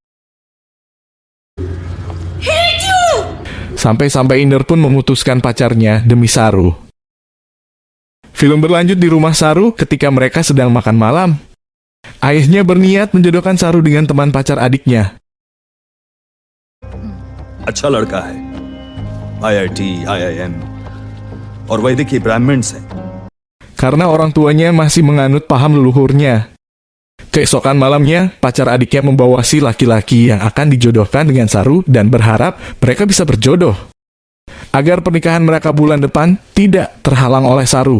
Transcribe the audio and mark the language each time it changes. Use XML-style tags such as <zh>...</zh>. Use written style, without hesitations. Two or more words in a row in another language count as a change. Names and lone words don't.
<id>Sampai-sampai Inder pun memutuskan pacarnya demi Saru. Film berlanjut di rumah Saru ketika mereka sedang makan malam. Ayahnya berniat menjodohkan Saru dengan teman pacar adiknya.</id> <hi>अच्छा लड़का है, IIT, IIM, और वैदिक ब्राह्मण से.</hi> <id>Karena orang tuanya masih menganut paham leluhurnya. Keesokan malamnya, pacar adiknya membawa si laki-laki yang akan dijodohkan dengan Saru dan berharap mereka bisa berjodoh. Agar pernikahan mereka bulan depan tidak terhalang oleh Saru.</id>